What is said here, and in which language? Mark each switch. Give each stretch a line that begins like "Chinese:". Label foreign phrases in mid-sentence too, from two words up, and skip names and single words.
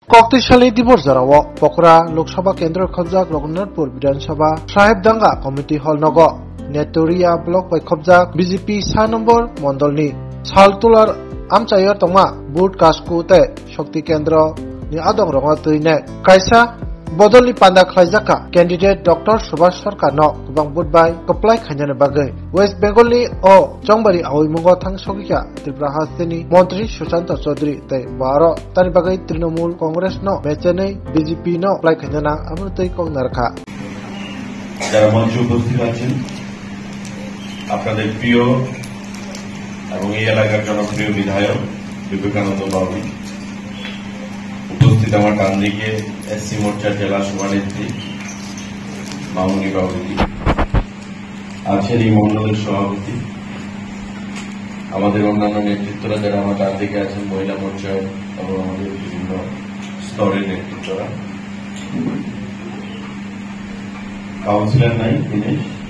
Kok Borok: শক্তিশালী দিবস জানাও পকরা লোকসভা কেন্দ্র খবজাক রঘুনাথপুর বিধানসভা সাহেবডাঙ্গা কমিটি হল নগ নেটরিয়া ব্লক বাই খবজাক বিজেপি 6 নম্বর মন্ডলনি সালতুলার আমচাইয়া তংমা বুট কাসকু তে শক্তি কেন্দ্র ni adong ronga tuine kaisa bodoli panda khlaijaka candidate Dr. Subhash Sarkar no kubang budbai apply khanjane bagai West Bengal ni o Chongbari awimunggo thangsogiya Tripura Hastini Montri Sushant Chaudhary tai 12 tani bagai Trinamool Congress no mechenei BJP no apply khanjana amrutei kongnarkha
Bangla: যারা মঞ্চে উপস্থিত আছেন আপনাদের প্রিয় এবং এই এলাকার জনপ্রিয় বিধায়ক বিবেকানন্দ বাবু উপস্থিত আমার ডান দিকে এসসি মোর্চার জেলা সভানেত্রী মামুনি বাবুজি আছেন এই মন্ডলের সভাপতি আমাদের অন্যান্য নেতৃত্বরা যারা আমার ডান দিকে আছেন মহিলা মোর্চা এবং আমাদের বিভিন্ন স্তরের নেতৃত্বরা কাউন্সিলর নাই দিনেশ